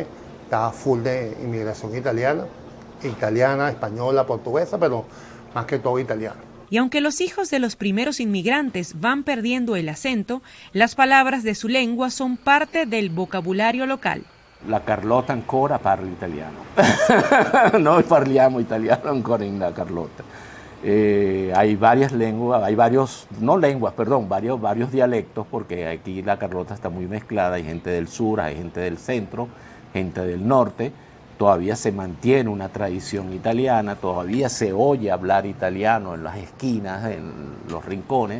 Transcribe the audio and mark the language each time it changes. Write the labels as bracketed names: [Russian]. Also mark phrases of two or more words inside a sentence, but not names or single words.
[Spanish] Estaba full de inmigración italiana, española, portuguesa, pero más que todo italiana. Y aunque los hijos de los primeros inmigrantes van perdiendo el acento, las palabras de su lengua son parte del vocabulario local. [Italian] La Carlota ancora parla italiano. Noi parliamo italiano ancora [Spanish] en la [Italian] Carlota. [Spanish] Hay varias lenguas, varios dialectos, porque aquí la Carlota está muy mezclada, hay gente del sur, hay gente del centro, gente del norte, todavía se mantiene una tradición italiana, todavía se oye hablar italiano en las esquinas, en los rincones.